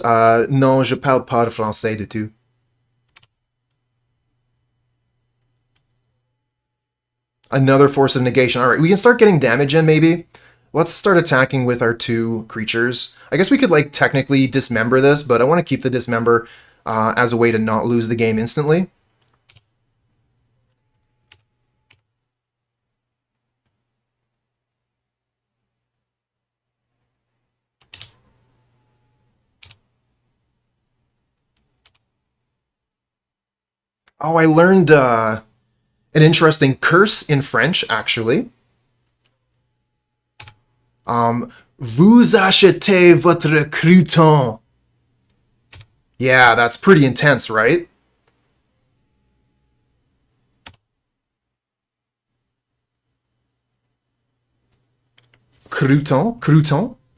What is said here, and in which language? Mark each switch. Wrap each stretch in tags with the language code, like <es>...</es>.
<fr>Non, je parle pas de français du tout.</fr> <en>Another Force of Negation. Alright, we can start getting damage in, maybe. Let's start attacking with our 2 creatures. I guess we could, like, technically dismember this, but I want to keep the dismember as a way to not lose the game instantly. Oh, I learned an interesting curse in French, actually.</en> <fr>Vous achetez votre crouton.</fr> <en>Yeah, that's pretty intense, right? Crouton? Crouton?</en>